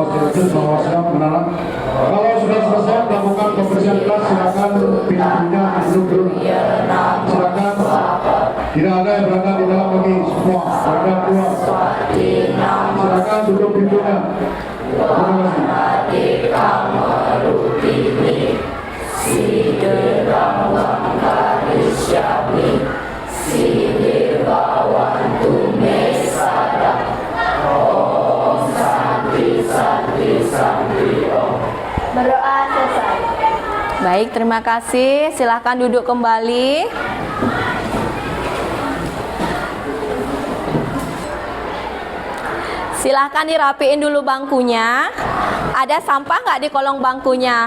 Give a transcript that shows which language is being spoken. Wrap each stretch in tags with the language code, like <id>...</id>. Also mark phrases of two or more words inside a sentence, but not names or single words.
<id>Kalau sudah selesai melakukan pembersihan kelas, silakan pintunya duduk dulu. Silakan. Tidak ada yang berada di dalam lagi, semua berada keluar. Silakan duduk pintunya. Terima kasih. Siderawang Karisyami Sidewawantu Mesada.</id> <sa>Om Santi Santi Santi Om.</sa> <id>Berdoa selesai. Baik, terima kasih. Silahkan duduk kembali. Silahkan dirapiin dulu bangkunya. Ada sampah nggak di kolong bangkunya?</id>